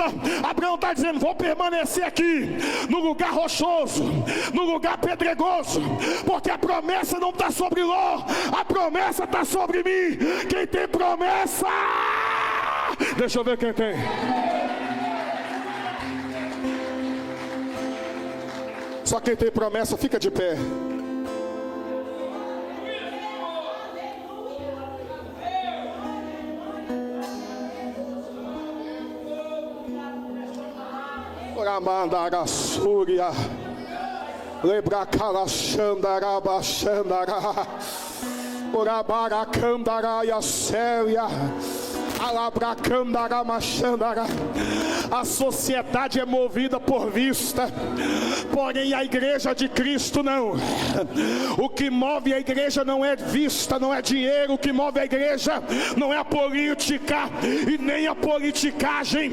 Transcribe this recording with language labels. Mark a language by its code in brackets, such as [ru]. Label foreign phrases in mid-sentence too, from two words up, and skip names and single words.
[pt] Abraão está dizendo: vou permanecer aqui no lugar rochoso, no lugar pedregoso, porque a promessa não está sobre Ló, a promessa está sobre mim. Quem tem promessa, deixa eu ver quem tem. Só quem tem promessa fica de pé. Oramandara Súria. Lebra Kalashandara Bashandara Orabara Kandara Yasélia Alabra Kandara Machandara. A sociedade é movida por vista, porém a igreja de Cristo não. O que move a igreja não é vista, não é dinheiro. O que move a igreja não é a política e nem a politicagem.